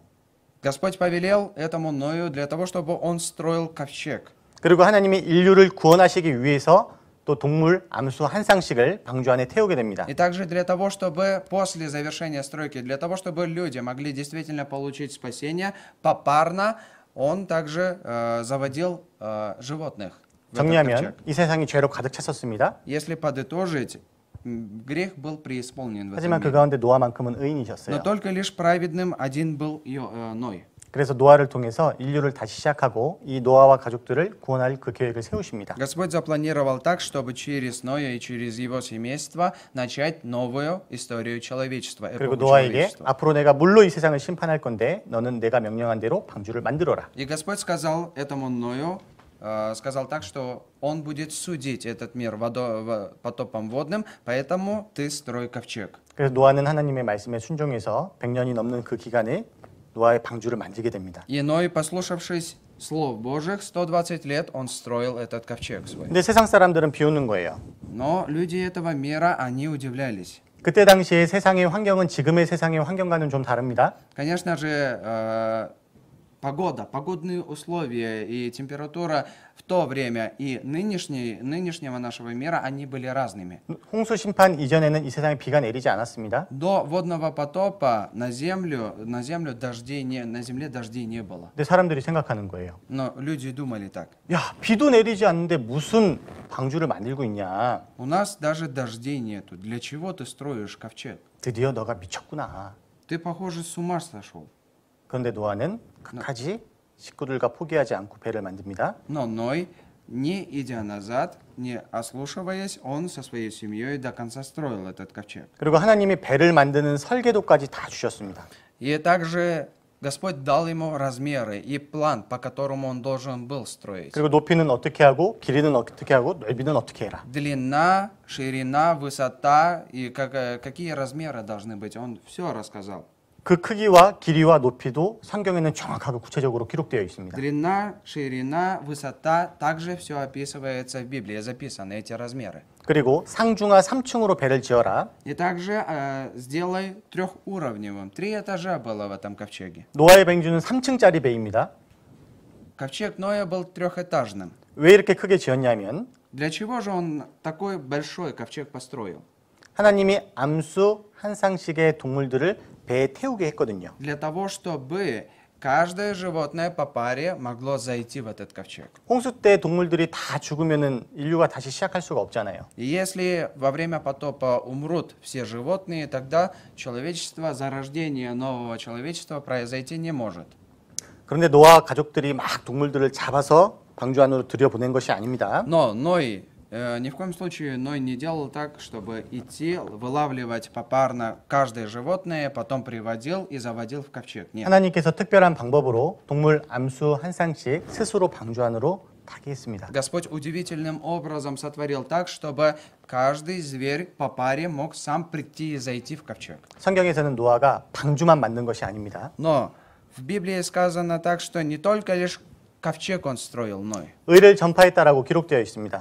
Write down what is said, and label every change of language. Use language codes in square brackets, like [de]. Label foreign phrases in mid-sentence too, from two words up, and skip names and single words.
[ru] Господь повелел этому Ною для того, чтобы он строил ковчег. [ko] 그리고 하나님이 인류를 구원하시기 위해서 또 동물 암수 한 쌍씩을 방주 안에 태우게 됩니다. [ru] И также для того, чтобы после завершения стройки, для того, чтобы люди могли действительно получить спасение, попарно он также заводил животных. в этот [ko] 정리하면 [ru] ковчег. [ko] 이 세상이 죄로 가득 찼었습니다. [ru] Если подытожить, грех был преисполнен в этом [ko] 하지만 그 [ru] мире. [ko] 가운데 노아만큼은 [ru] Но [ko] 의인이셨어요. [ru] только лишь праведным один был Ной. [ko] 그래서 노아를 통해서 인류를 다시 시작하고 이 노아와 가족들을 구원할 그 계획을 세우십니다. [ru] Господь запланировал так, чтобы через Ноя и через его семейство начать новую историю человечества, [ko] 그리고 [ru] эпоху [ko] 노아에게 [ru] человечества. [ko] 앞으로 내가 물로 이 세상을 심판할 건데 너는 내가 명령한 대로 방주를 만들어라. [ru] И Господь сказал этому Ною, сказал так, что он будет судить этот мир потопом водным, поэтому ты строй ковчег. [ko] 그래서 노아는 하나님의 말씀에 순종해서 100년이 넘는 그 기간에 노아의 방주를 만들게 됩니다. [ru] И Ной, послушавшись слов Божьих, 120 лет он строил этот ковчег свой. [ko] 근데 세상 사람들은 비웃는 거예요. [ru] Но люди этого мира, они удивлялись. [ko] 그때 당시에 세상의 환경은 지금의 세상의 환경과는 좀 다릅니다. [ru] Конечно же, погодные условия и температура в то время и нынешнего нашего мира, они были разными. [ko] 홍수 심판 이전에는 이 세상에 비가 내리지 않았습니다. [ru] До водного потопа на земле дождей не было. [ko] 근데 사람들이 생각하는 거예요. [ru] Но люди думали так. [ko] 야, 비도 내리지 않는데 무슨 방주를 만들고 있냐. [ru] У нас даже дождей нету. Для чего ты строишь ковчег? [ko] 드디어 너가 미쳤구나. [ru] Ты, похоже, с ума сошел. [ko] 그런데 노아는 끝까지 식구들과 포기하지 않고 배를 만듭니다. [ru] Но Ной, не идя назад, не ослушиваясь, он со своей семьей до конца строил этот ковчег. [ko] 그리고 하나님이 배를 만드는 설계도까지 다 주셨습니다. [ru] И также Господь дал ему размеры и план, по которому он должен был строить. [ko] 그리고 높이는 어떻게 하고 길이는 어떻게 하고 넓이는 어떻게 해라. [ru] Длина, ширина, высота и какие размеры должны быть, он все рассказал. [ko] 그 크기와 길이와 높이도 성경에는 정확하고 구체적으로 기록되어 있습니다. [ru] Длина, ширина, высота, также все описывается в Библии, записаны эти размеры. [ko] 그리고 상중하 3층으로 배를 지어라. [ru] И также сделай трехуровневым. 3 этажа было в этом ковчеге. [ko] 노아의 방주는 3층짜리 배입니다. [ru] Ковчег Ноя был трехэтажным. [ko] 왜 이렇게 크게 지었냐면 [ru] Для чего же он такой большой ковчег построил? [ko] 하나님이 암수 한 쌍씩의 동물들을 배에 태우게 했거든요. [ru] Для того, чтобы каждое животное по паре могло зайти в этот ковчег. [ko] 홍수 때 동물들이 다 죽으면은 인류가 다시 시작할 수가 없잖아요. [ru] И если во время потопа умрут все животные, тогда человечество, зарождение нового человечества произойти не может. [ko] 그런데 노아 가족들이 막 동물들을 잡아서 방주 안으로 들여보낸 것이 아닙니다. [ru] Но Ной, ни в коем случае Ной не делал так, чтобы идти, вылавливать попарно каждое животное, потом приводил и заводил в ковчег. Нет. [ko] 하나님께서 특별한 방법으로 동물 암수 한 쌍씩 스스로 방주 안으로 타게 했습니다. [ru] Господь удивительным образом сотворил так, чтобы каждый зверь по паре мог сам прийти и зайти в ковчег. [ko] 성경에서는 노아가 방주만 만든 것이 아닙니다. [ru] Но в Библии сказано так, что не только лишь ковчег он строил, Ной. [ko] 의를 전파했다라고 기록되어 있습니다.